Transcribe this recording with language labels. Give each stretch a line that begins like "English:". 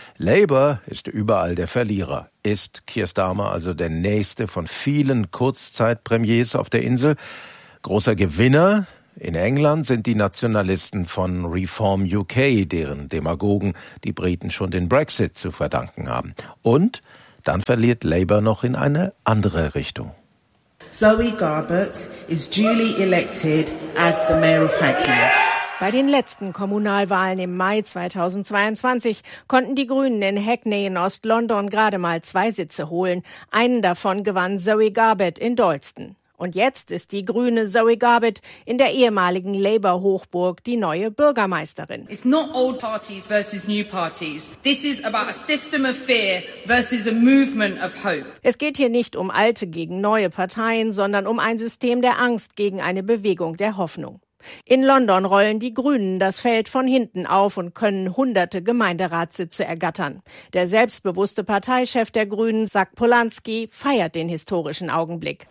German: Labour ist überall der Verlierer. Ist Keir Starmer also der nächste von vielen Kurzzeitpremiers auf der Insel? Großer Gewinner in England sind die Nationalisten von Reform UK, deren Demagogen die Briten schon den Brexit zu verdanken haben. Und dann verliert Labour noch in eine andere Richtung.
English: Zoe Garbutt is duly elected as the mayor of Hackney.
German: Bei den letzten Kommunalwahlen im Mai 2022 konnten die Grünen in Hackney in Ost-London gerade mal 2 Sitze holen. Einen davon gewann Zoe Garbutt in Dalston. Und jetzt ist die grüne Zoe Garbutt in der ehemaligen Labour-Hochburg die neue Bürgermeisterin.
English: It's not old parties versus new parties. This is about a system of fear versus a movement of hope.
German: Es geht hier nicht um alte gegen neue Parteien, sondern um ein System der Angst gegen eine Bewegung der Hoffnung. In London rollen die Grünen das Feld von hinten auf und können hunderte Gemeinderatssitze ergattern. Der selbstbewusste Parteichef der Grünen, Zach Polanski, feiert den historischen Augenblick.